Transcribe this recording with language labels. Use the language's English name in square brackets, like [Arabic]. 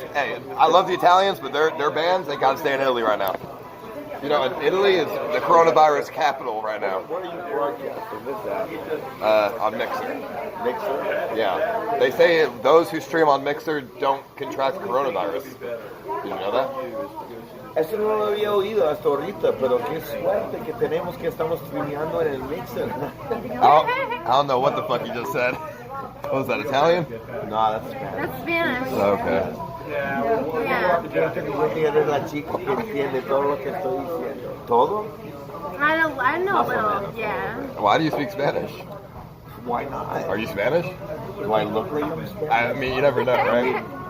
[English] Hey, I love the Italians, but their bands, they gotta stay in Italy right now. You know, Italy is the coronavirus capital right now. What are you broadcasting? What's that? On Mixer. Mixer? Yeah, they say those who stream on Mixer don't contract coronavirus. Did you know that? [Spanish] Eso no lo había oído hasta ahorita, pero qué suerte que tenemos que estamos streameando en el Mixer. [English] I don't know what the fuck you just said. What was that, Italian? No, that's Spanish. That's Spanish. Okay. Yeah. [Spanish] Eres la chica que entiende todo lo que estoy diciendo. ¿Todo? [English] I know a little. Yeah. Why do you speak Spanish? Why not? Are you Spanish? Do I look like I'm Spanish? I mean, you never know, right?